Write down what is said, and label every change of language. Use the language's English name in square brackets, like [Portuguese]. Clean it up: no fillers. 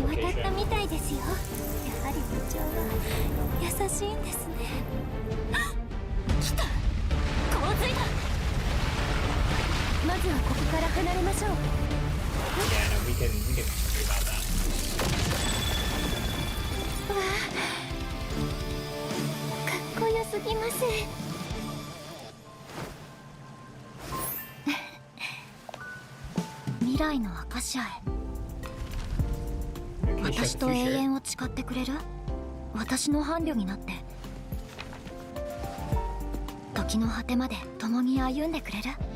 [Japanese] やはり部長は優しいんですね。来た、洪水だ。まずはここから離れましょう。 [English] Yeah, no, we can do about that. [Japanese] わあ、かっこよすぎます。未来のアカシアへ。私と永遠を誓ってくれる？私の伴侶になって時の果てまで共に歩んでくれる？